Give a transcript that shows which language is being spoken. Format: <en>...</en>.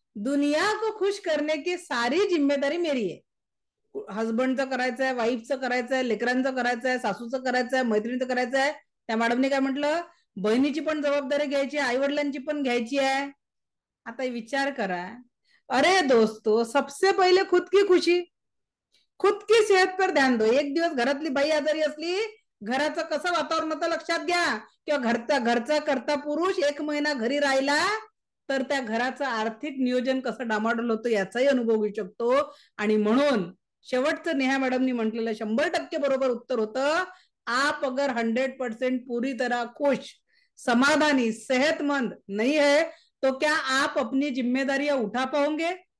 <hi>दुनिया को खुश करने की सारी जिम्मेदारी मेरी है.</hi> <mr>हस्बंडचं करायचंय, वाईफचं करायचंय, लेकरांचं करायचंय, सासूचं करायचंय, मैत्रिणीचं करायचंय. त्या मॅडमने काय म्हटलं? बहिणीची पण जबाबदारी घ्यायची, आई वडिलांची पण घ्यायची आहे. आता विचार करा,</mr> <hi>अरे दोस्तों, सबसे पहिले खुद की खुशी, खुद की सेहत पर ध्यान दो.</hi> <mr>एक दिवस घरातली बाई आजारी असली, घराचं कसं वातावरण होतं लक्षात घ्या. किंवा घरचा करता पुरुष 1 महिना घरी राहिला तर त्या घराचं आर्थिक नियोजन कसं डामाडोल होतं याचाही अनुभव घेऊ शकतो. आणि म्हणून शेवटचं नेहा मॅडमनी म्हटलेलं 100% बरोबर उत्तर होतं,</mr> <hi>आप अगर 100% पूरी तरह खुश, समाधानी, सेहतमंद नहीं है तो क्या आप अपनी जिम्मेदारियां उठा पाओगे?</hi>